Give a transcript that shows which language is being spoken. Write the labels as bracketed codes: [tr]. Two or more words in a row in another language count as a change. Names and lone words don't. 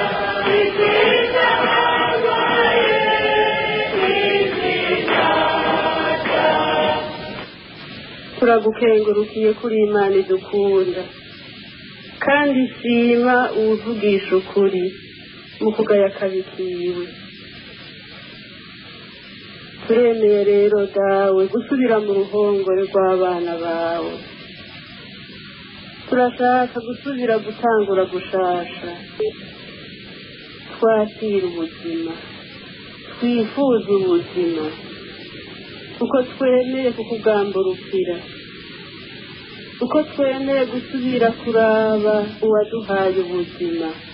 [rn] Nziza wabaye, nziza cyane. Turagukengurukiye kuri Imana idukunda kandi shima uvugisha ukuri mu kugaya kabikiwe. Turemeye rero dawe gusubira mu ruhongore rw'abana bawe. Turashaka gusubira gutangura gushasha, twakira ubuzima, twifuza ubuzima kuko twemeye kukugamburukira, kuko twemeye gusubira kuraba uwaduhaye ubuzima.